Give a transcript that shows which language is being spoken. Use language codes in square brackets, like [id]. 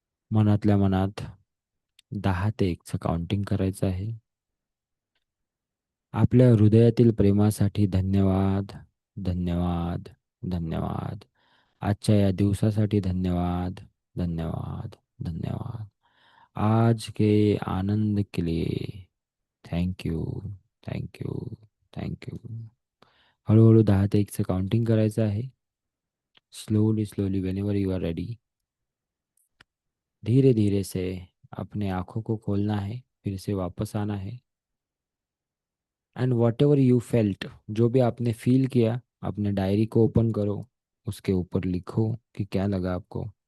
[mr] मनातल्या मनात 10 ते 1चं काउंटिंग करायचं आहे. आपल्या हृदयातील प्रेमासाठी धन्यवाद, धन्यवाद, धन्यवाद. आजच्या या दिवसासाठी धन्यवाद, धन्यवाद, धन्यवाद. [hi] आज के आनंद के लिए [en] Thank you, thank you, thank you. [mr] हळूहळू 10 ते 1चं काउंटिंग करायचं आहे. [en] Slowly slowly whenever you are ready. [hi] धीरे धीरे से अपने आँखों को खोलना है, फिर से वापस आना है. [en] and whatever you felt, [hi] जो भी आपने फील किया, अपने डायरी को ओपन करो. उसके ऊपर लिखो कि क्या लगा आपको.